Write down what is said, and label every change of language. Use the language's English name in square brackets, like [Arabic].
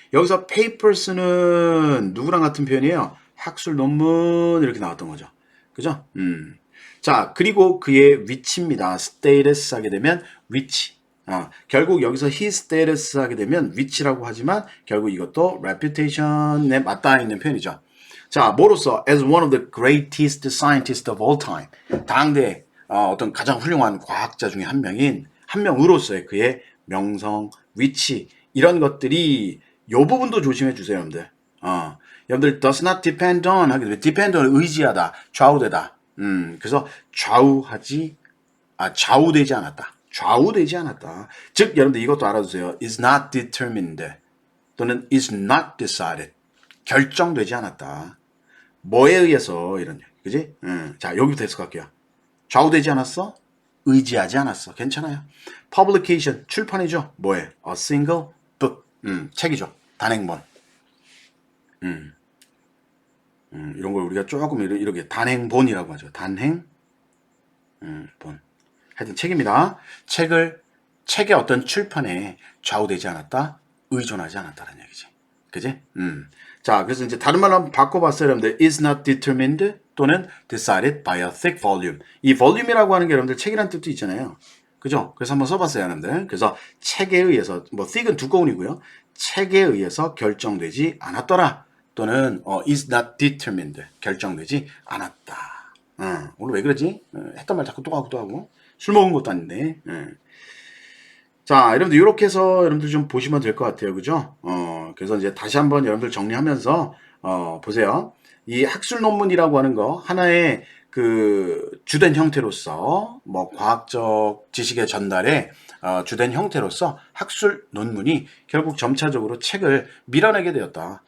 [Korean] 여기서 papers는 누구랑 같은 표현이에요? 학술 논문 이렇게 나왔던 거죠. 그죠? 자, 그리고 그의 위치입니다. status 하게 되면 위치. 결국 여기서 [English] his status [Korean] 하게 되면 위치라고 하지만 결국 이것도 reputation에 맞닿아 있는 표현이죠. 자, 뭐로써 [English] as one of the greatest scientists of all time. [Korean] 당대 어떤 가장 훌륭한 과학자 중에 한 명으로서의 그의 명성, 위치 이런 것들이 요 부분도 조심해 주세요, 여러분들. 여러분들 [English] does not depend on [Korean] 하게 되면 [English] depend on [Korean] 의지하다, 좌우되다. 그래서 좌우되지 않았다. 좌우되지 않았다. 즉 여러분들 이것도 알아두세요. [English] is not determined 또는 is not decided. [Korean] 결정되지 않았다. 뭐에 의해서 이런 얘기, 그지? 자, 여기부터 해서 갈게요. 좌우되지 않았어? 의지하지 않았어. 괜찮아요. publication, 출판이죠. 뭐에? [English] a single book. [Korean] 책이죠. 단행본. 이런 걸 우리가 조금 이렇게 단행본이라고 하죠. 단행본. 하여튼 책입니다. 책의 어떤 출판에 좌우되지 않았다, 의존하지 않았다는 얘기지. 그지? 자, 그래서 이제 다른 말로 한번 바꿔봤어요, 여러분들. [English] is not determined 또는 decided by a thick volume. [Korean] 이 volume이라고 하는 게 여러분들 책이란 뜻도 있잖아요. 그죠? 그래서 한번 써봤어요, 여러분들. 그래서 책에 의해서, 뭐 thick은 두꺼운이고요. 책에 의해서 결정되지 않았더라. 또는 [English] is not determined. [Korean] 결정되지 않았다. 오늘 왜 그러지? 했던 말 자꾸 또 하고 또 하고. 술 먹은 것도 아닌데. 자, 여러분들 이렇게 해서 여러분들 좀 보시면 될 것 같아요. 그죠? 그래서 이제 다시 한번 여러분들 정리하면서 보세요. 이 학술 논문이라고 하는 거 하나의 그 주된 형태로서 뭐 과학적 지식의 전달에 주된 형태로서 학술 논문이 결국 점차적으로 책을 밀어내게 되었다.